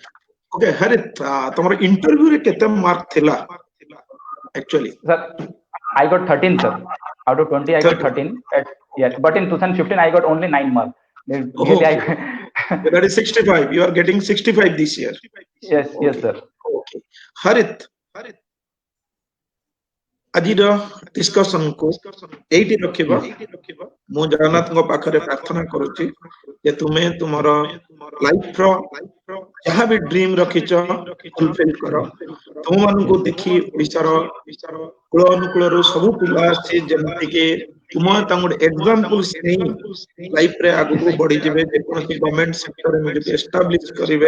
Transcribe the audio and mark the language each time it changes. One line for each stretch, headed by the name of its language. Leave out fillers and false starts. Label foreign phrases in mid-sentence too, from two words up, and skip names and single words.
English: Okay, Harit, tomorrow interview
Odia: ରେ କେତେ
English: mark thila actually? Sir, I got 13, sir. Out of 20, I got 13. Yes, but in 2015 I got only 9 marks. Really, That is 65. You are getting 65 this year. Yes, yes, sir. Okay. Harit,
Odia: ଆଜିର ଡିସ୍କସନ କୁ ଏଇଠି ରଖିବା। ମୁଁ ଜଗନ୍ନାଥଙ୍କ ପାଖରେ ପ୍ରାର୍ଥନା କରୁଛି ଯେ ତୁମେ ତୁମର ଲାଇଫର ଯାହା ବି ଡ୍ରିମ ରଖିଛ ଫୁଲଫିଲ କର। ତୁମମାନଙ୍କୁ ଦେଖି ଓଡ଼ିଶାର କୂଳ ଅନୁକୂଳରୁ ସବୁ ପିଲା ଆସି ଯେମିତିକି ତୁମ ତାଙ୍କୁ ଗୋଟେ ଏକ୍ସାମ୍ପଲ୍ସ ନେଇ ଲାଇଫରେ ଆଗକୁ ବଢିଯିବେ, ଯେକୌଣସି
English: government sectorରେ
Odia: ନିଜକୁ ଏଷ୍ଟାବ୍ଲିଶ କରିବେ।